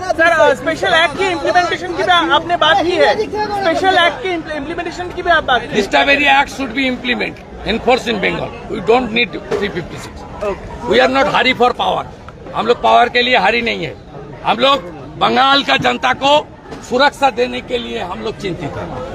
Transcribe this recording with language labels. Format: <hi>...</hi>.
<hi>Sir special act की implementation की भी आपने बात की है, स्पेशल एक्ट की इम्प्लीमेंटेशन की भी आप बात की है।</hi> <en>This very act should be implemented, enforced in Bengal. We don't need 356. We are not hurry for power.</en> <hi>हम लोग पावर के लिए हरी नहीं है, हम लोग बंगाल का जनता को सुरक्षा देने के लिए हम लोग चिंतित हैं।</hi>